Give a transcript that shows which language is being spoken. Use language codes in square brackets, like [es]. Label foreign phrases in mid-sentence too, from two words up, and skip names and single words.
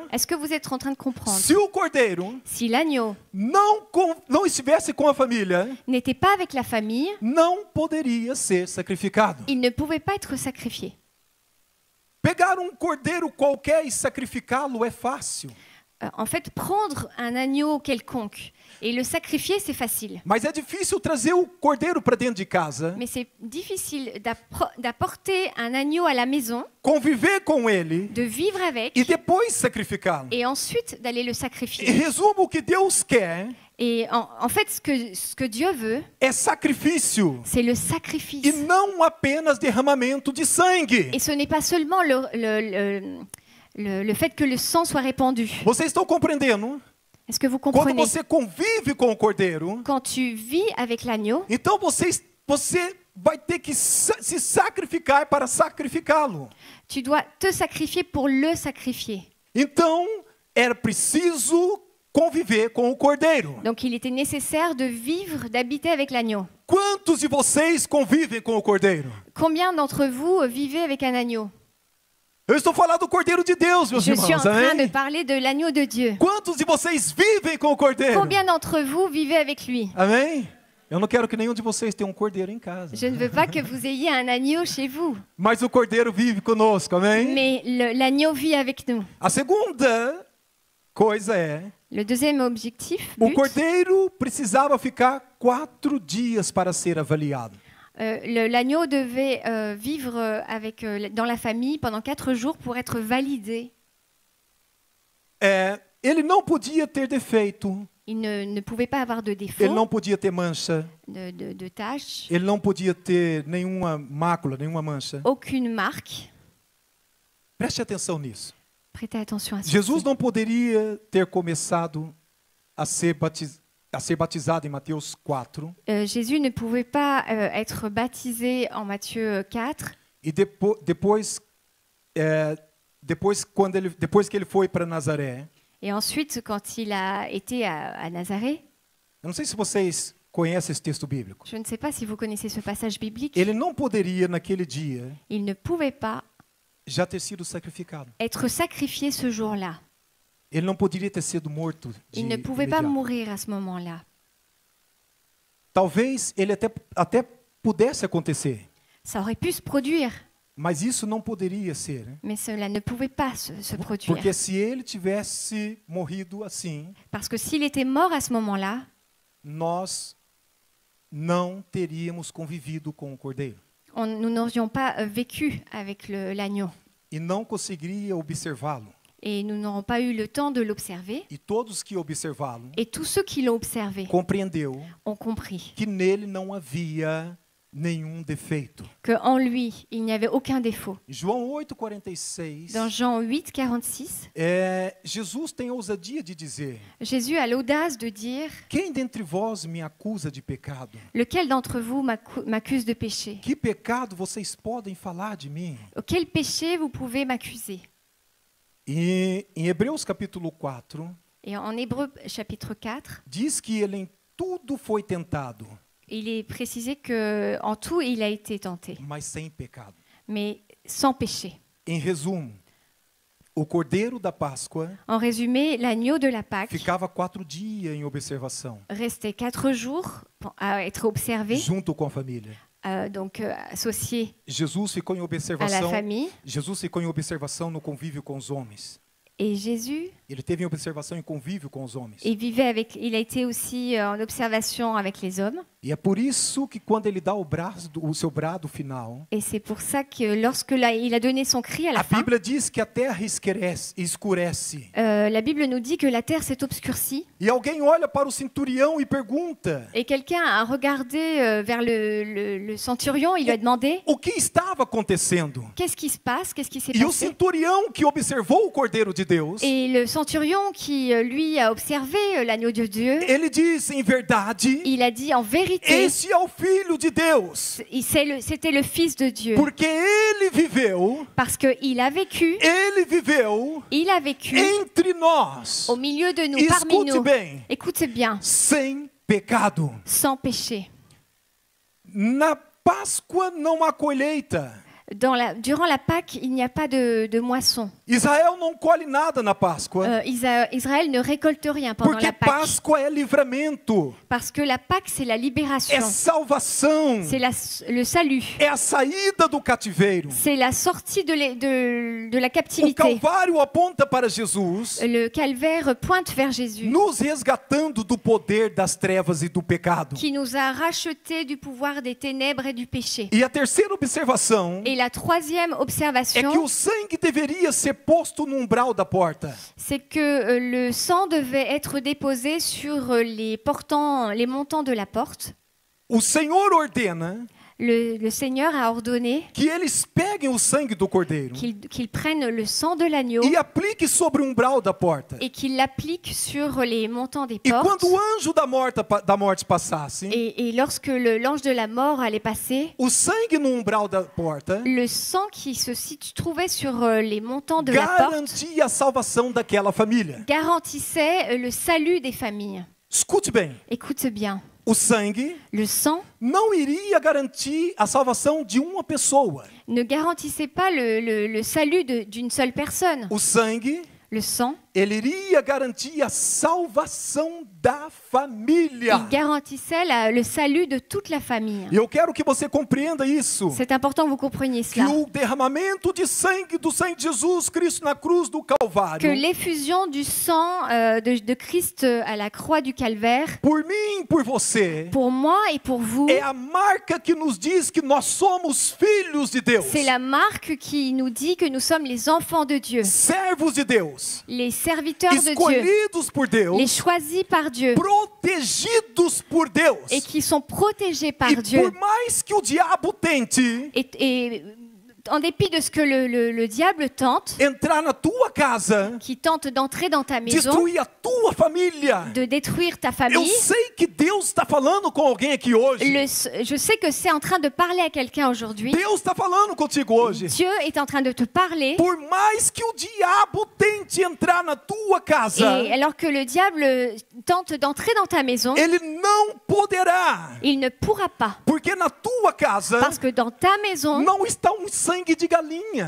[fr] Est-ce que vous êtes en train de comprendre? [pt] Se o cordeiro [fr] Si l'agneau [pt] não estivesse com a família, [fr] n'était pas avec la famille, [pt] não poderia ser sacrificado. [fr] il ne pouvait pas être sacrifié. [pt] Pegar um cordeiro qualquer e sacrificá-lo é fácil, [fr] En fait, prendre un agneau quelconque et le sacrifier, c'est facile. [pt] mas é difícil trazer o cordeiro para dentro de casa, [fr] Mais c'est difficile d'apporter un agneau à la maison, [pt] conviver com ele [fr] de vivre avec [pt] e depois sacrificá-lo. [fr] et ensuite d'aller le [pt] Em [fr] sacrifier. [pt] resumo, o que Deus quer [fr] Et en fait, ce que Dieu veut, [pt] é sacrifício [fr] c'est le [pt] e [fr] sacrifice. [pt] não apenas derramamento de sangue. [fr] Et ce n'est pas seulement le fait que le sang soit répandu. [pt] Vocês estão compreendendo? [fr] Est-ce que vous [pt] Quando [fr] comprenez? [pt] você convive com o cordeiro, [fr] Quand tu vis avec l'agneau, [pt] então você vai ter que se sacrificar para sacrificá-lo. [fr] tu dois te sacrifier pour le sacrifier. [pt] Então, era preciso conviver com o cordeiro. [fr] Donc il était nécessaire de vivre, d'habiter avec l'agneau. [pt] Quantos de vocês convivem com o cordeiro? [fr] Combien d'entre vous vivez avec un agneau? [pt] Eu estou falando do cordeiro de Deus, meus [fr] Je suis en [pt] irmãos. [fr] train de [pt] Amém? [fr] parler de l'agneau de Dieu. [pt] Quantos de vocês vivem com o cordeiro? [fr] Combien d'entre vous vivez avec lui? [pt] Amém? Eu não quero que nenhum de vocês tenha um cordeiro em casa. [fr] Je ne veux pas que vous ayez un agneau chez vous, [pt] Mas o cordeiro vive conosco, amém? [fr] mais l'agneau vit avec nous. [pt] A segunda coisa é, [fr] Le deuxième objectif, [pt] o [fr] but, [pt] cordeiro precisava ficar 4 dias para ser avaliado. [fr] l'agneau devait vivre dans la famille pendant 4 jours pour être validé. [pt] Ele não podia ter defeito, [fr] Il ne pouvait pas avoir de [pt] ele [fr] défaut, [pt] não podia ter mancha, [fr] de tâches, [pt] ele não podia ter nenhuma mácula, nenhuma mancha. [fr] aucune marque. [pt] Preste atenção nisso. [fr] Prêtez attention à ça. [pt] Jesus não poderia ter começado a ser batizado em Mateus 4 [fr] Jésus ne pouvait pas être baptisé en Matthieu 4 [pt] e depois que ele foi para Nazaré. [fr] et ensuite quand il a été à Nazareth. [pt] Eu não sei se vocês conhecem esse texto bíblico. [fr] Je ne sais pas si vous connaissez ce passage biblique. [pt] Ele não poderia naquele dia [fr] Il ne pouvait pas [pt] já ter sido sacrificado. [fr] être sacrifié ce jour-là. [pt] Ele não poderia ter sido morto de [fr] Il ne pouvait pas [pt] imediato. [fr] mourir à ce moment-là. [pt] Talvez ele até pudesse acontecer, [fr] Ça aurait pu se produire, [pt] mas isso não poderia ser, né? [fr] mais cela ne pouvait pas se produire. [pt] Porque se ele tivesse morrido assim, [fr] Parce que s'il était mort à ce moment-là, [pt] nós não teríamos convivido com o cordeiro [fr] nous n'aurions pas vécu avec l'agneau [pt] e não conseguiria observá-lo. [fr] Et nous n'aurons pas eu le temps de l'observer. [pt] E todos que observá-lo [fr] Et tous ceux qui l'ont observé [pt] compreendeu [fr] ont compris [pt] que nele não havia nenhum defeito. [fr] qu'en lui, il n'y avait aucun défaut. [pt] João 8,46, [fr] Dans Jean 8, 46, [pt] Jesus tem a ousadia de dizer: [fr] Jésus a l'audace de dire [pt] quem dentre vós me acusa de pecado? [fr] « Lequel d'entre vous m'accuse de péché? [pt] Que pecado vocês podem falar de mim? [fr] Quel péché vous pouvez m'accuser ?» [pt] E em Hebreus capítulo 4, [fr] Et en Hébreux chapitre 4, [pt] diz que ele em tudo foi tentado, [fr] il est précisé qu'en tout, il a été tenté, [pt] mas sem pecado. [fr] mais sans péché. [pt] Em resumo, o cordeiro da Páscoa [fr] En résumé, l'agneau de la Pâque [pt] ficava 4 dias em observação, [fr] restait 4 jours à être observé, [pt] junto com a família. [fr] donc associé [pt] Jesus ficou em [fr] à la [pt] observação. [fr] famille. [pt] Jesus ficou em observação no convívio com os homens. [fr] Et Jésus, [pt] Ele teve em observação em convívio com os homens. [fr] il a été aussi en observation avec les hommes. [pt] E é por isso que quando ele dá o seu brado final, [fr] Et c'est pour ça que lorsque il a donné son cri à la [pt] a [fr] fin, [pt] Bíblia diz que a terra escurece. [fr] la Bible nous dit que la terre s'est obscurcie. [pt] E alguém olha para o centurião e pergunta: [fr] Et quelqu'un a regardé vers le centurion, il lui a demandé [pt] o que estava acontecendo? [fr] qu'est-ce qui se passe, qu'est-ce qui s'est [pt] E o [fr] passé. [pt] centurião que observou o Cordeiro de Deus, [fr] Et le centurion qui, lui, a observé l'agneau de Dieu, [pt] ele diz: em verdade, [fr] il a dit en vérité, [pt] esse é o Filho de Deus, [fr] c'était le Fils de Dieu. [pt] porque ele viveu [fr] Parce qu'il a vécu [pt] entre nós, [fr] au milieu de nous, parmi [pt] escute [fr] nous. [pt] bem, [fr] Écoute bien, [pt] sem pecado. [fr] sans péché. [pt] Na Páscoa não há colheita. [fr] Durant la Pâque, il n'y a pas de moisson. [pt] Israel não colhe nada na Páscoa, [fr] Israël ne récolte rien pendant [pt] porque [fr] la Pâque. [pt] Páscoa é livramento, [fr] Parce que la Pâque, c'est la [pt] é [fr] libération. [pt] salvação, [fr] C'est le salut. [pt] é a saída do cativeiro. [fr] C'est la sortie de la [pt] O [fr] captivité. [pt] Calvário aponta para Jesus, [fr] Le calvaire pointe vers Jésus, [pt] nos resgatando do poder das trevas e do pecado. [fr] qui nous a rachetés du pouvoir des ténèbres et du péché. [pt] E a terceira observação [fr] Et la troisième [pt] é que [fr] observation, [pt] o sangue deveria ser posto no umbral da porta. [fr] c'est que le sang devait être déposé sur les montants de la porte. [pt] O Senhor ordena [fr] Le Seigneur a ordonné [pt] que eles peguem o sangue do cordeiro [fr] qu'ils prennent le sang de l'agneau [pt] e apliquem sobre o umbral da porta. [fr] et qu'ils l'appliquent sur les montants des [pt] E [fr] portes. [pt] quando o anjo da morte passasse, [fr] Et lorsque l'ange de la mort allait passer, [pt] o sangue no umbral da porta [fr] le sang qui se trouvait sur les montants de la porte [pt] garantia a salvação daquela família. [fr] garantissait le salut des familles. [pt] Escute bem, [fr] Écoute bien, [pt] o sangue [fr] le sang [pt] não iria garantir a salvação de uma pessoa. [fr] ne garantissait pas le salut d'une seule personne. [pt] O sangue, [fr] Le sang, [pt] ele iria garantir a salvação da família. [fr] il garantissait le salut de toute la famille. [pt] E eu quero que você compreenda isso. [fr] C'est important que vous compreniez [pt] Que [fr] cela. [pt] o derramamento de sangue do sangue de Jesus Cristo na cruz do [fr] Que [pt] Calvário, [fr] l'effusion du sang de Christ à la croix du calvaire, [pt] por mim, por você, [fr] pour moi et pour vous, [pt] é a marca que nos diz que nós somos filhos de Deus, [fr] c'est la marque qui nous dit que nous sommes les enfants de Dieu, [pt] servos de Deus, [fr] les serviteurs de Dieu, [pt] escolhidos por [fr] les [pt] Deus, [fr] choisis par Dieu [pt] protegidos por Deus. [fr] et qui sont protégés par [pt] E [fr] Dieu. [pt] por mais que o diabo tente [fr] Et en dépit de ce que le diable tente, [pt] entrar na tua casa, [fr] qui tente d'entrer dans ta maison, [pt] destruir a tua família, [fr] de détruire ta [pt] eu [fr] famille, [pt] sei que Deus está falando com alguém aqui hoje. [fr] je sais que c'est en train de parler à quelqu'un aujourd'hui. [pt] Deus está falando contigo hoje. [fr] Dieu est en train de te parler. [pt] Por mais que o diabo tente entrar na tua casa, [fr] Et alors que le diable tente d'entrer dans ta maison, [pt] ele não poderá, [fr] il ne pourra pas. [pt] porque na tua casa [fr] Parce que dans ta maison, [pt] não está sangue de galinha,